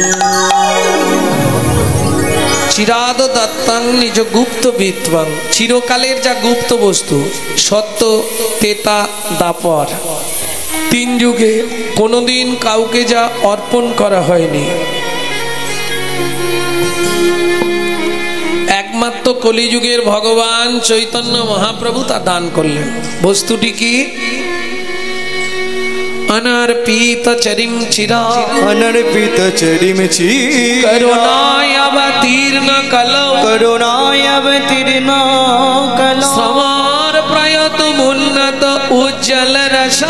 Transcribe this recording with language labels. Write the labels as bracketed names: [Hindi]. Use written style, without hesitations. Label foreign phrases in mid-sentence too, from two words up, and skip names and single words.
[Sanskrit] চিরাদ দত্তাং নিজ গুপ্ত বিদ্বাং, [Bangla] চিরকালের যা গুপ্ত বস্তু, সত্য তেতা দাপর, তিন যুগে কোনোদিন কাউকে যা অর্পণ করা হয়নি, একমাত্র কলিযুগের ভগবান চৈতন্য মহাপ্রভু তা দান করলেন। বস্তুটি কি? [Sanskrit] अनर्पित चरिम चिरा, अनर्पित चरिम चिरा, करुणाय अवतीर्ण कलौ, करुणाय अवतीर्ण कलौ, समार प्रयतमुन्नत उज्जल रसा,